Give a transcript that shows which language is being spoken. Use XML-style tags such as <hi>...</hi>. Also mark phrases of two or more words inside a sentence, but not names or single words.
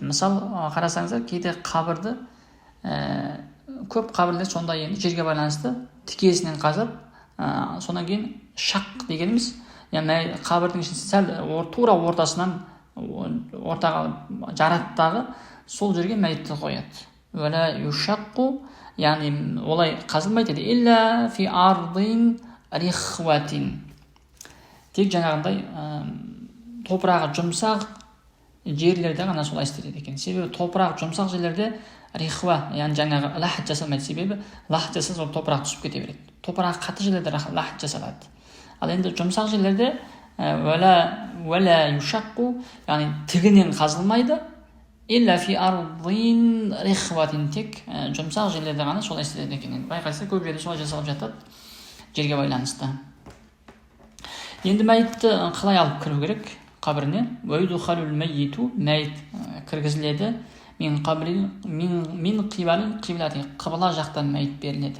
<kk>Мысалы, қарасаңыздар, кейде қабірді көп қабірлер сонда енді жерге байланысты тікесінен қазып, сонан кейін шақ дегеніміз, яғни қабірдің ішін сәл тура ортасынан ортаға жараттағы сол жерге мәйітті қояды.</kk> <ar>ولا يشق,</ar> <kk>яғни олай қазылмайды дейді.</kk> <ar>إلا في أرض رخوة.</ar> <kk>Тек жаңағындай топырағы жұмсақ жерлерде ғана солай істеледі екен. Себебі топырақ жұмсақ жерлерде рихва, яғни жаңағы лахид жасалмайды. Себебі лахид жасалса ол топырақ түсіп кете береді. Топырақ қатты жерлерде лахид жасалады. Ал енді жұмсақ жерлерде</kk> <ar>ولا يشق,</ar> <kk>яғни тігінен қазылмайды.</kk> <ar>إلا في أرض رخوة,</ar> <kk>тек жұмсақ жерлерде ғана солай істеледі екен. Байқайсыздар, көп жерде солай жасалып жатады жерге байланысты. Енді мәйітті қалай алып кіру керек қабіріне? Мәйіт кіргізіледі</kk> <ar>من قبلة,</ar> <kk>қыбла жақтан мәйіт беріледі.</kk>